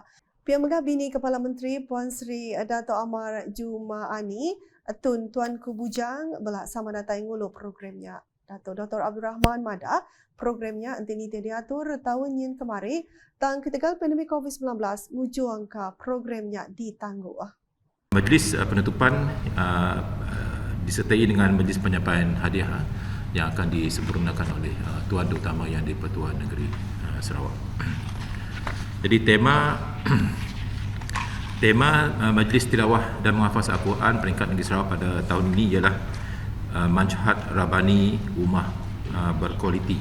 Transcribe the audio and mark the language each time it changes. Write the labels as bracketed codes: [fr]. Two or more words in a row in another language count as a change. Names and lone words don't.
[iba] Pihak megah bini Kepala Menteri Puan Sri Dato' Amar Jumaani, Tun Tuanku Bujang belak sama datai ngulu programnya. Dato' Dr. Abdul Rahman Mada, programnya antini diatur tahun yang kemari, tang ketegal pandemik COVID-19, muju angka programnya ditangguh. [ms] Majlis penutupan disertai dengan majlis penyampaian hadiah yang akan disempurnakan oleh Tuan Utama Yang di-Pertuan Negeri Sarawak. Jadi tema Majlis Tilawah dan Menghafaz Al-Quran peringkat Negeri Sarawak pada tahun ini ialah Manhaj Rabbani Ummah berkualiti.